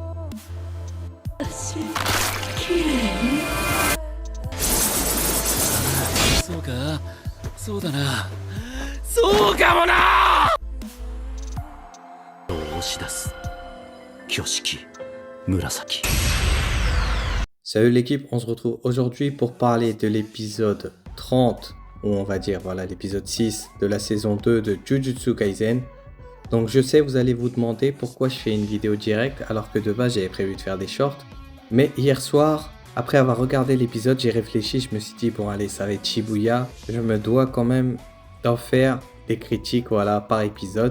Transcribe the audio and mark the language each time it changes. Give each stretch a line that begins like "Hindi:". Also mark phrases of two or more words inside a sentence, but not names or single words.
Japanese: そうか、そうだな、そうかもな。押し出す挙式紫。
French: Salut l'équipe, on se retrouve aujourd'hui pour parler de l'épisode 30, ou on va dire voilà l'épisode 6 de la saison 2 de Jujutsu Kaisen. Donc je sais, vous allez vous demander pourquoi je fais une vidéo directe alors que de base j'avais prévu de faire des shorts. Mais hier soir, après avoir regardé l'épisode, j'ai réfléchi, je me suis dit bon allez, ça va être Shibuya, je me dois quand même d'en faire des critiques voilà par épisode.